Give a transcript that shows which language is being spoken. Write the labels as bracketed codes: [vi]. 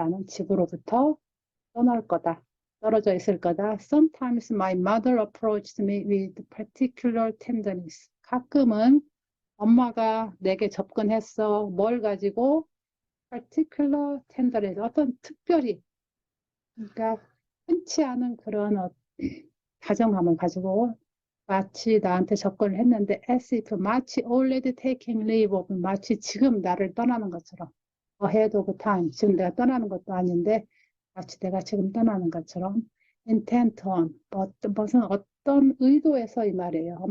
[ko] 나는 집으로부터 떠날 거다. 떨어져 있을 거다. [en] Sometimes my mother approached me with particular tenderness. [ko] 가끔은 엄마가 내게 접근했어. 뭘 가지고? [en] particular tenderness. [ko] 어떤 특별히, 그러니까 흔치 않은 그런 다정함을 가지고 마치 나한테 접근을 했는데 [en] as if [ko] 마치 [en] already taking leave of [ko] 마치 지금 나를 떠나는 것처럼 [en] ahead of time [ko] 지금 내가 떠나는 것도 아닌데 마치 내가 지금 떠나는 것처럼 [en] intent on [ko] 무슨 어떤 의도에서 이 말이에요.